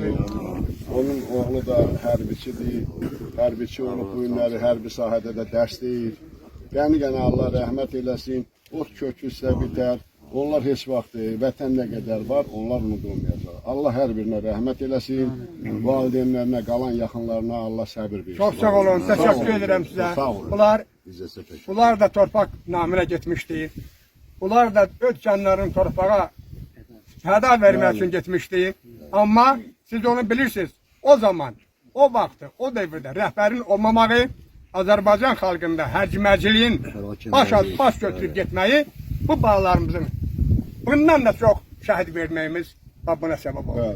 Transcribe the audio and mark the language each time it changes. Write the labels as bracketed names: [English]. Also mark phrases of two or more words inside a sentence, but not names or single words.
[Azerbaijani] Onun oğlu da hərbiçidir. Hərbiçi olub bu günləri hərbi sahədə də dərs deyir. Qəni-qəni Allah rəhmət eləsin. Ot köküsə bitər. Onlar heç vaxt vətən nə qədər var, onlar unudulmayacaq. Allah hər birinə rəhmət eləsin. Valideynlərinə, qalan yaxınlarına Allah səbir versin. [Turkish] Çok sağ olun, teşekkür ederim size. [Azerbaijani] Bunlar da torpaq naminə getmişdi. Bunlar da öz canlarını torpağa fəda vermək üçün getmişdi. Amma siz onu bilirsiniz, o zaman, o vaxtı, o devirdə rəhbərin olmamağı, Azərbaycan xalqında hərciməciliyin baş götürüb getməyi bu bağlarımızın bundan da çox şəhid verməyimiz buna səbəb olur.